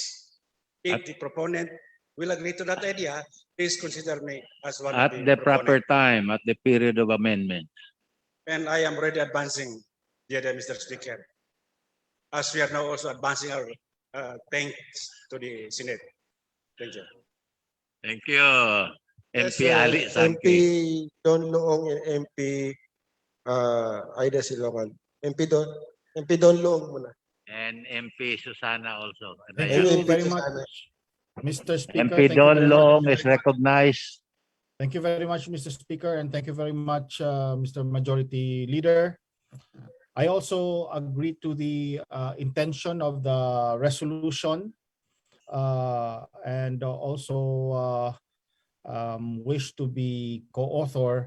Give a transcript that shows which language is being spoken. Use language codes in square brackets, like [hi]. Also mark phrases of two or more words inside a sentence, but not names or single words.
[en] If the proponent will agree to that idea, please consider me as one At of the proponent. proper time, at the period of amendment. And I am already advancing, dear Mr. Speaker, as we are now also advancing our thanks to the Senate. Thank you. Thank you. Yes, MP Ali MP Sangki. Don Loong and MP Aida Silongan. MP Don Loong muna. And MP Susana also. Thank Ayan. you MP very Susana. much, Mr. Speaker. MP Thank you Don very Long much. is recognized. Thank you very much, Mr. Speaker, and thank you very much, Mr. Majority Leader. I also agree to the intention of the resolution and also wish to be co-author.